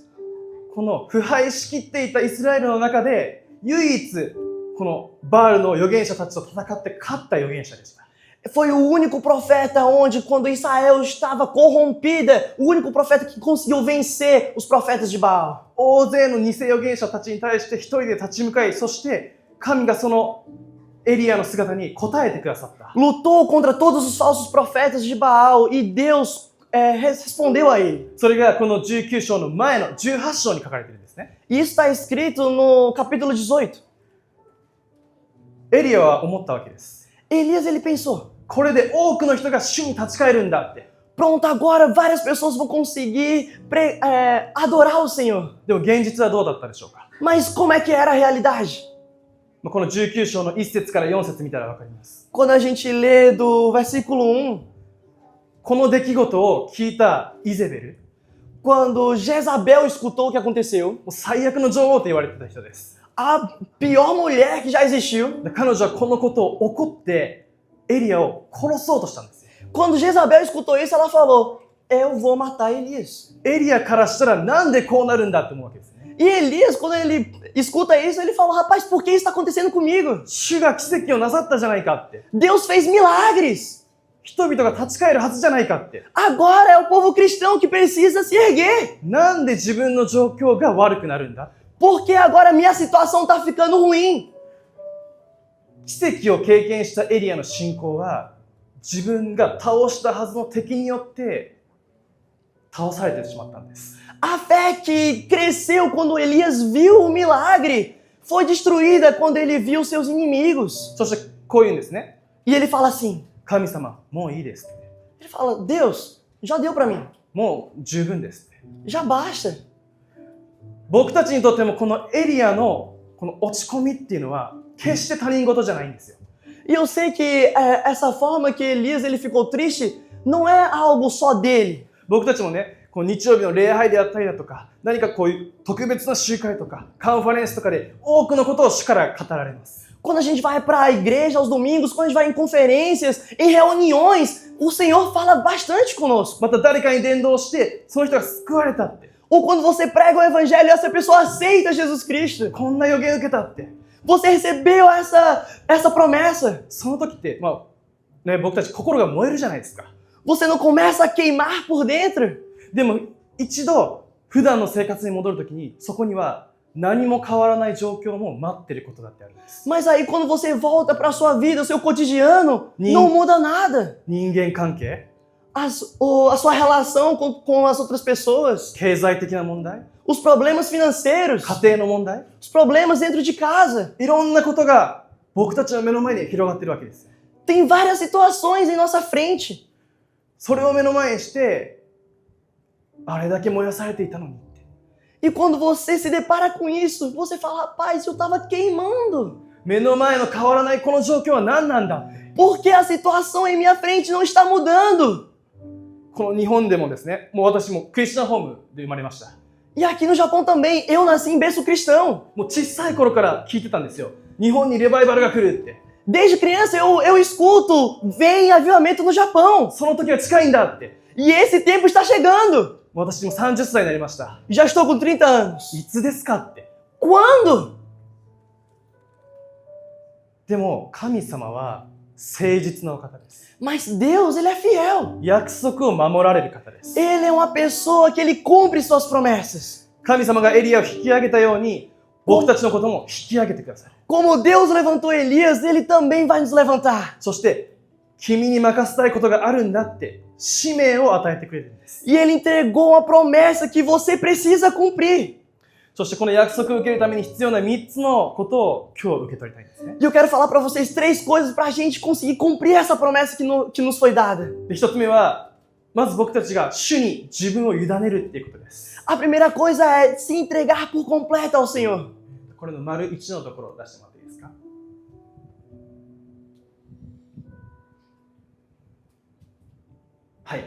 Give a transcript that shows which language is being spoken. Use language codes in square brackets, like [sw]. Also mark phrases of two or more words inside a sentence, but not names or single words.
[ja] この腐敗しきっていたイスラエルの中で唯一このバールの預言者たちと戦って勝った預言者でした。 [pt] Foi o único profeta onde, quando Israel estava corrompida, o único profeta que conseguiu vencer os profetas de Baal. [ja] 大勢の偽預言者たちに対して一人で立ち向かい、そして神がそのエリアの姿に応えてくださった。 [pt] Lutou contra todos os falsos profetas de Baal e Deus respondeu a ele. [ja] それがこの19章の前の18章に書かれているんですね。 [pt] Isso está escrito no capítulo 18. [ja] エリアは思ったわけです。 [pt] Elias, ele pensou, [ja] これで多くの人が主に立ち返るんだって。 [pt] pronto, agora várias pessoas vão conseguir adorar o Senhor. [ja] でも現実はどうだったでしょうか？ [pt] Mas como é que era a realidade? [ja] この19章の1節から4節見たらわかります。 [pt] Quando a gente lê do versículo 1, [ja] この出来事を聞いたイゼベル、 [pt] quando Jezabel escutou o que aconteceu, [ja] もう最悪の女王と言われてた人です。 [pt] a pior mulher que já existiu, [ja] で彼女はこのことを怒ってエリアを殺そうとしたんですよ。 [pt] quando Jezabel escutou isso, ela falou, eu vou matar Elias. [ja] エリアからしたらなんでこうなるんだって思うわけですね。 [pt] E Elias, quando ele escuta isso, ele fala, rapaz, por que isso está acontecendo comigo? [ja] 主が奇跡をなさったじゃないかって。 [pt] Deus fez milagres. [ja] 人々が立ち返るはずじゃないかって。 [pt] Agora é o povo cristão que precisa se erguer. [ja] なんで自分の状況が悪くなるんだ？ [pt] Porque agora minha situação está ficando ruim. [ja] 奇跡を経験したエリアの信仰は、自分が倒したはずの敵によって倒されてしまったんです。 [pt] A fé que cresceu quando Elias viu o milagre foi destruída quando ele viu seus inimigos. [ja] そしてこう言うんですね。 [pt] E ele fala assim, [ja] 神様、もういいですって。 [pt] ele fala, Deus, já deu para mim. [ja] もう十分ですって。 [pt] Já basta. [ja] 僕たちにとってもこのエリアのこの落ち込みっていうのは決して他人事じゃないんですよ。 [pt] E eu sei que essa forma que Elias ele ficou triste não é algo só dele. [ja] 僕たちもね、この日曜日の礼拝であったりだとか、何かこういう特別な集会とか、カンファレンスとかで多くのことを主から語られます。 [pt] Quando a gente vai para a igreja aos domingos, quando a gente vai em conferências, em reuniões, o Senhor fala bastante conosco. [ja] また誰かに伝道して、その人が救われたって。 [pt] Ou quando você prega o evangelho e essa pessoa aceita Jesus Cristo. [ja] こんな予言受けたって。 [pt] Você recebeu essa promessa. [ja] その時って、僕たち心が燃えるじゃないですか。 [pt] Você não começa a queimar por dentro. [ja] でも一度普段の生活に戻る時にそこには何も変わらない状況も待ってることだってあるんです。 [pt] Mas aí quando você volta para a sua vida, o seu cotidiano, não muda nada. [ja] 人間関係、 [pt] A sua relação com as outras pessoas, [ja] 経済的な問題、 [pt] os problemas financeiros, [ja] 家庭の問題、 [pt] os problemas dentro de casa. [ja] いろんなことが僕たちの目の前に広がってるわけですよ。 [pt] Tem várias situações em nossa frente. [ja] それを目の前にしてあれだけ燃やされていたのにって。 [pt] E quando você se depara com isso, você fala, rapaz, eu estava queimando. [ja] 目の前の変わらないこの状況は何なんだ。 [pt] Porque a situação em minha frente não está mudando. [ja] この日本でもですね、もう私もクリスチャンホームで生まれました。 [pt] E aqui no Japão também, eu nasci em berço cristão. [ja] もう小さい頃から聞いてたんですよ。日本にレバイバルが来るって。 [pt] Desde criança eu escuto, vem avivamento no Japão. [ja] その時は近いんだって。 [pt] E esse tempo está chegando. [ja] 私も30歳になりました。 [pt] Já estou com 30 anos. [ja] いつですかって。 [pt] Quando? [ja] でも神様は誠実なお方です。 [pt] Mas Deus, Ele é fiel. [ja] 約束を守られる方です。 [pt] Ele é uma pessoa que Ele cumpre suas promessas. [ja] 神様がエリアを引き上げたように、僕たちのことも引き上げてください。 [pt] Como Deus levantou Elias, Ele também vai nos levantar. [ja] そして、君に任せたいことがあるんだって使命を与えてくれるんです。 [pt] E Ele entregou uma promessa que você precisa cumprir. [ja] そしてこの約束を受けるために必要な3つのことを今日受け取りたいんですね。 [pt] E eu quero falar para vocês 3 coisas para a gente conseguir cumprir essa promessa que nos foi dada. [ja] で、1つ目は、まず僕たちが主に自分を委ねるっていうことです。 [pt] A primeira coisa é se entregar por completo ao Senhor. [ja] これの丸1のところを出してもらっていいですか。はい。